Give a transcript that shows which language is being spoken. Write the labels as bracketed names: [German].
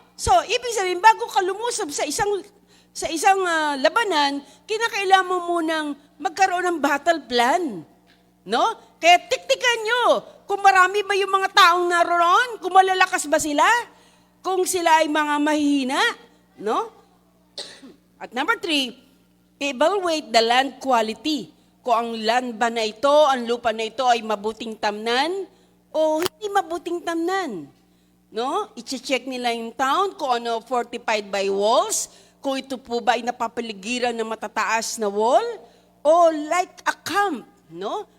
[Filipino] So, ibig sabihin, bago ka lumusob sa isang labanan, kinakailangan mo munang magkaroon ng battle plan. No? Kaya tiktikan nyo kung marami ba yung mga taong naroon, kung malalakas ba sila, kung sila ay mga mahihina. No? [English] At number 3, evaluate the land quality. [Filipino] Kung ang land ba na ito, ang lupa na ito ay mabuting tamnan o hindi mabuting tamnan. No? I-check nila yung town kung ano [English] fortified by walls, [Filipino] kung ito po ba ay napapaligiran ng matataas na wall, o [English] like a camp, [Filipino] no?